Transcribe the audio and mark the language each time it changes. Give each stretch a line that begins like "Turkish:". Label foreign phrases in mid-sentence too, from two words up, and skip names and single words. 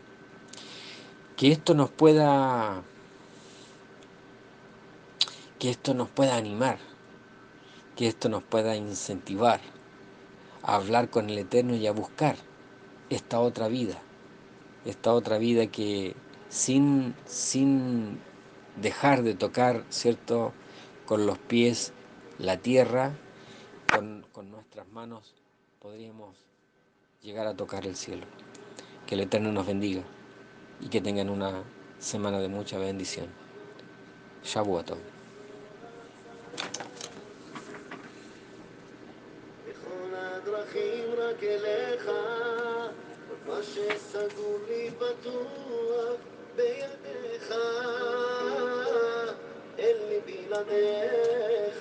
Spanish: Que esto nos pueda, que esto nos pueda animar, que esto nos pueda incentivar a hablar con el Eterno y a buscar esta esta otra vida que sin dejar de tocar, ¿cierto?, con los pies la tierra, con nuestras manos podríamos llegar a tocar el cielo. Que el Eterno nos bendiga y que tengan una semana de mucha bendición. Shavuot.
Hebrew: בכל הדרכים רק אליך, מה שסגור לי פתוח בידיך, אין לי בלעדיך.